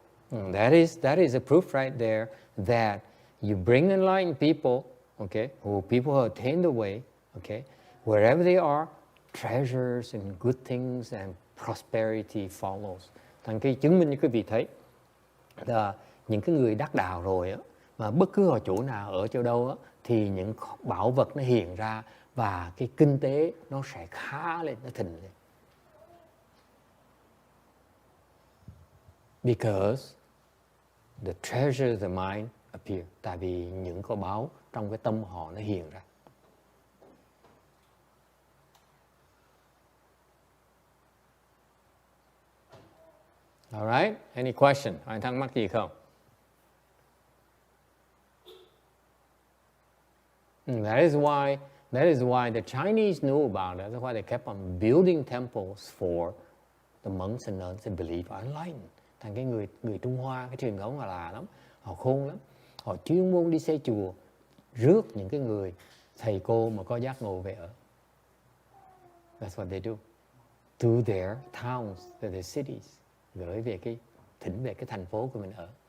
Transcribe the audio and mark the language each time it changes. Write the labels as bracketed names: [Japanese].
[English] That is a proof right there that you bring enlightened people, okay, people who attain the way, okay, wherever they are, treasures and good things and prosperity follows. [Vietnamese] Thành cái chứng minh như quý vị thấy là những cái người đắc đạo rồi á, mà bất cứ ở chỗ nào, ở chỗ đâu á, thì những bảo vật nó hiện ra và cái kinh tế nó sẽ khá lên, nó thịnh lên. [English] Because the treasure of the mind appear. [Vietnamese] Tại vì những kho báu trong cái tâm họ nó hiện ra. All right? Any question? Ai thắc mắc gì không? [English] That is why the Chinese knew about it. That's why they kept on building temples for the monks and nuns and believe are enlightened. [Vietnamese] Thành cái người Trung Hoa, cái truyền thống là lắm, họ khôn lắm. Họ chuyên môn đi xây chùa, rước những cái người thầy cô mà có giác ngộ về ở. [English] That's what they do. To their towns, to their cities. [Vietnamese] Gửi về thỉnh về cái thành phố của mình ở.